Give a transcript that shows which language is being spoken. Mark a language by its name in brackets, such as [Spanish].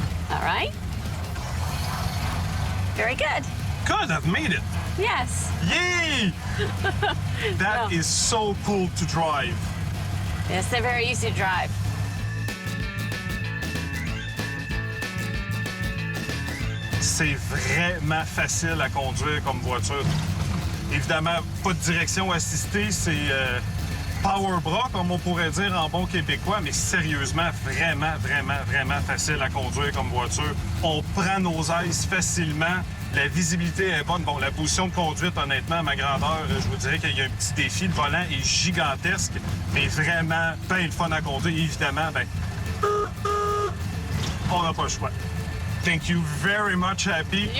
[English] All right. Very good. Good, I've made it. Yes. Yay! That is so cool to drive. Yes, they're very easy to drive. [French] C'est vraiment facile à conduire comme voiture. Évidemment, pas de direction assistée, c'est power bras, comme on pourrait dire en bon québécois, mais sérieusement, vraiment facile à conduire comme voiture. On prend nos aises facilement. La visibilité est bonne. Bon, la position de conduite, honnêtement, à ma grandeur, je vous dirais qu'il y a un petit défi. Le volant est gigantesque, mais vraiment bien le fun à conduire. Évidemment, ben, on n'a pas le choix. [English] Thank you very much, Happy.